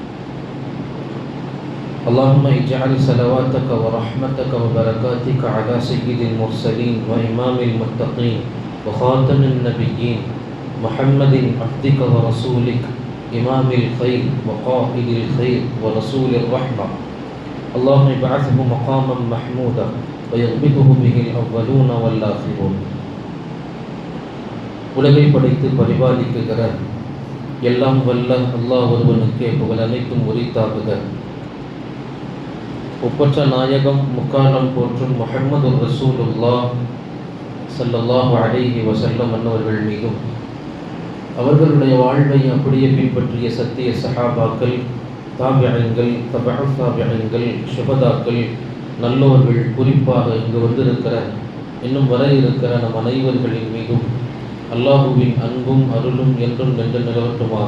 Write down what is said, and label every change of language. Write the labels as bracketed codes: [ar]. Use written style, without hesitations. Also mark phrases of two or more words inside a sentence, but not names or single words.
[ar] اللهم اجعل صلواتك ورحمتك وبركاتك على سيد المرسلين وإمام المتقين وخاتم النبيين محمد عبدك ورسولك إمام الخير وقائد الخير ورسول الرحمة. اللهم ابعثه مقاما محمودا ويغبطه به الأولون والآخرون. [ta] உலகை படைத்து பரிபாலிக்குகிற எல்லாம் வல்ல அல்லாஹ் ஒருவனுக்கே புகழ் அனைத்தும் உரித்தாகுக. ஒப்பற்ற நாயகம் முக்காலம் போற்றும் முஹம்மது [ar] رسول الله صلى الله عليه وسلم [ta] அன்னவர்கள் மீதும் அவர்களுடைய வாழ்வை அப்படியே பின்பற்றிய சத்திய சஹாபாக்கள், தாபியங்கள், தபஅ தாபியங்கள், சுஹதாக்கள், நல்லோர்கள், குறிப்பாக இங்கு வந்திருக்கிற இன்னும் வர இருக்கிற நம் அனைவர்களின் மீதும் அல்லாஹுவின் அன்பும் அருளும் என்றும் நின்று நிலவட்டுமாக.